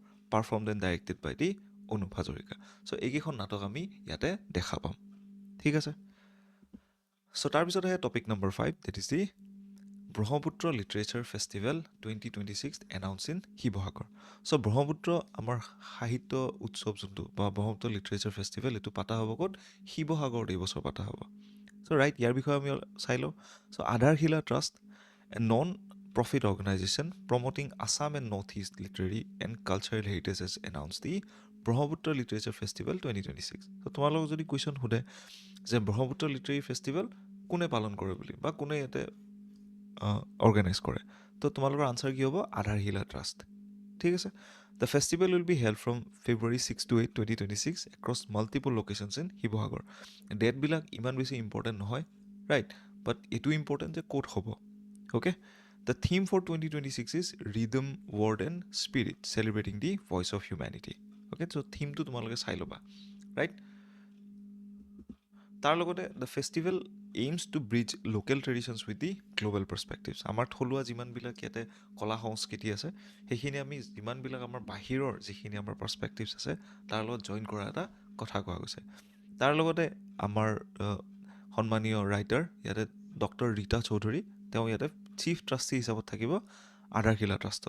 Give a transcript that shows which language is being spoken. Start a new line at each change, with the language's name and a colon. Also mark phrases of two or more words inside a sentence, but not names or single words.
English: performed and directed by the
Assamese: অনুপ হাজৰিকা চ' এইকেইখন নাটক আমি ইয়াতে দেখা পাম ঠিক আছে চ' তাৰপিছত আহে
English: topic number
Assamese: 5
English: that is the
Assamese: ব্ৰহ্মপুত্ৰ লিটাৰেচাৰ ফেষ্টিভেল 2026
English: announce in
Assamese: শিৱসাগৰ চ' ব্ৰহ্মপুত্ৰ আমাৰ সাহিত্য উৎসৱ যোনটো বা ব্ৰহ্মপুত্ৰ লিটাৰেচাৰ ফেষ্টিভেল এইটো পাতা হ'ব ক'ত শিৱসাগৰত এই বছৰ পাতা হ'ব চ' ৰাইট ইয়াৰ বিষয়ে আমি চাই লওঁ চ' আধাৰশিলা ট্ৰাষ্ট এ
English: non profit organization promoting Assam and Northeast literary and cultural heritage has announced the Brahmaputra Literature Festival 2026 so
Assamese: তোমালোকক যদি কুৱেশ্যন সোধে যে ব্ৰহ্মপুত্ৰ লিটাৰেৰী ফেষ্টিভেল কোনে পালন কৰে বুলি বা কোনে ইয়াতে অৰ্গেনাইজ কৰে তো তোমালোকৰ আনচাৰ কি হ'ব আধাৰশিলা ট্ৰাষ্ট ঠিক আছে
English: the festival will be held from February 6 to 8 2026 across multiple locations in
Assamese: শিৱসাগৰ ডেটবিলাক ইমান বেছি ইম্পৰ্টেণ্ট নহয়
English: right but
Assamese: এইটো ইম্পৰ্টেণ্ট যে ক'ত হ'ব অ'কে
English: The theme for 2026 is Rhythm, Word and Spirit, celebrating the voice of humanity. Okay, so theme to
Assamese: তোমালোকে চাই ল'বা,
English: right?
Assamese: তাৰ লগতে
English: the festival aims to bridge local traditions with the global perspectives.
Assamese: আমাৰ থলুৱা যিমানবিলাক ইয়াতে কলা সংস্কৃতি আছে সেইখিনি আমি যিমানবিলাক আমাৰ বাহিৰৰ যিখিনি আমাৰ পাৰ্চপেক্টিভছ আছে তাৰ লগত জইন কৰা এটা কথা কোৱা গৈছে তাৰ লগতে আমাৰ সন্মানীয় ৰাইটাৰ ইয়াতে ডক্টৰ ৰীতা চৌধুৰী তেওঁ ইয়াতে
English: chief trustee
Assamese: হিচাপত থাকিব আধাৰশিলা ট্ৰাষ্টত